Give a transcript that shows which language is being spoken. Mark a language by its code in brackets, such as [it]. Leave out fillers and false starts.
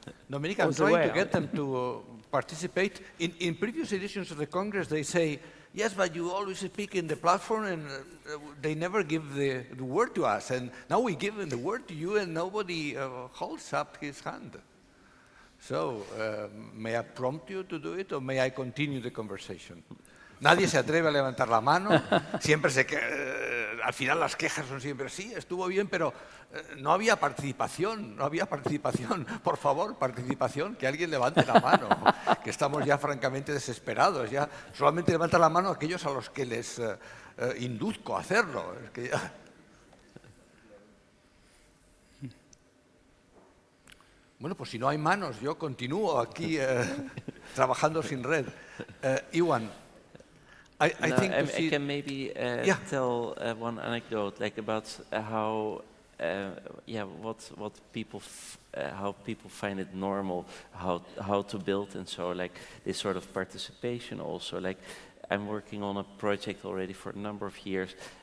[en] Dominique, I'm trying to get them to participate. In previous editions of the Congress, they say, yes, but you always speak in the platform, and they never give the word to us. And now we give the word to you, and nobody holds up his hand. So, may I prompt you to do it or may I continue the conversation? [es] Nadie se atreve a levantar la mano, siempre al final las quejas son siempre, sí, estuvo bien, pero no había participación, no había participación. Por favor, participación, que alguien levante la mano, que estamos ya francamente desesperados. Ya solamente levanta la mano aquellos a los que les induzco a hacerlo. Es que ya... Bueno, pues si no hay manos, yo continúo aquí trabajando sin red. [en] Iwan, I think I can maybe tell one anecdote, like about how, what people, how people find it normal, how to build, and so like this sort of participation also. Like I'm working on a project already for a number of years.